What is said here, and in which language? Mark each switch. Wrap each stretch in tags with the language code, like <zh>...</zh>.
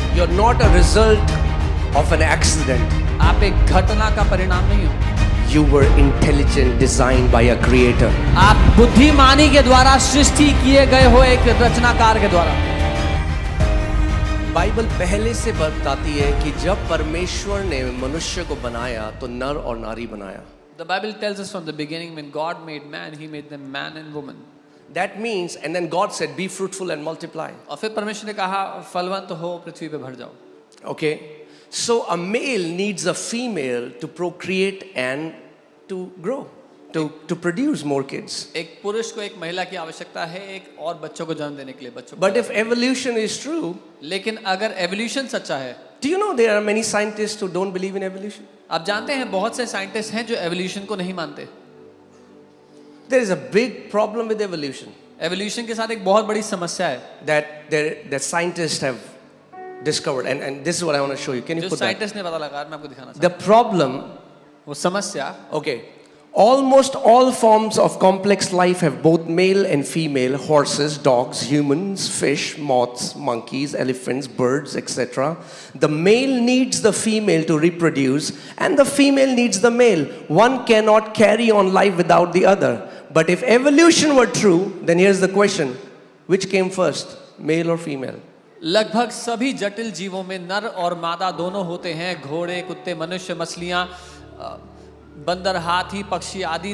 <en>You're not a result of an accident.</en> <hi>आप एक घटना का परिणाम नहीं हो।</hi> <en>You were intelligent, designed by a creator.</en> <hi>आप बुद्धिमानी के द्वारा सृष्टि किए गए हो, एक रचनाकार के द्वारा। बाइबल पहले से बताती है कि जब परमेश्वर ने मनुष्य को बनाया तो नर और नारी बनाया।</hi> <en>The Bible tells us from the beginning, when God made man, He made them man and woman. That means, and then God said, "Be fruitful and multiply."</en> <hi>और फिर परमेश्वर ने कहा, फलवंत हो, पृथ्वी पे भर जाओ।</hi> <en>Okay, so a male needs a female to procreate and to grow, to produce more kids.</en> <hi>एक पुरुष को एक महिला की आवश्यकता है, एक और बच्चों को जन्म देने के लिए, बच्चों को।</hi> <en>But if evolution is true,</en> <hi>लेकिन अगर एवोल्यूशन सच्चा है,</hi> <en>do you know there are many scientists who don't believe in evolution?</en> <hi>आप जानते हैं बहुत से साइंटिस्ट हैं जो एवोल्यूशन को नहीं मानते।</hi> <en>There is a big problem with evolution.</en> <hi>Evolution के साथ एक बहुत बड़ी समस्या है</hi> <en>that scientists have discovered, and this is what I want to show you. Can you</en> <hi>जो</hi> <en>put that?</en> <hi>साइंटिस्ट ने पता लगा, मैं आपको दिखाना</hi> <en>The problem,</en> <hi>वो समस्या,</hi> <en>okay, almost all forms of complex life have both male and female: horses, dogs, humans, fish, moths, monkeys, elephants, birds, etc. The male needs the female to reproduce, and the female needs the male. One cannot carry on life without the other. But if evolution were true, then here's the question: which came first, male or female?</en> <hi>लगभग सभी जटिल जीवों में नर और मादा दोनों होते हैं। घोड़े, कुत्ते, मनुष्य, मछलियां, बंदर, हाथी, पक्षी आदि।</hi>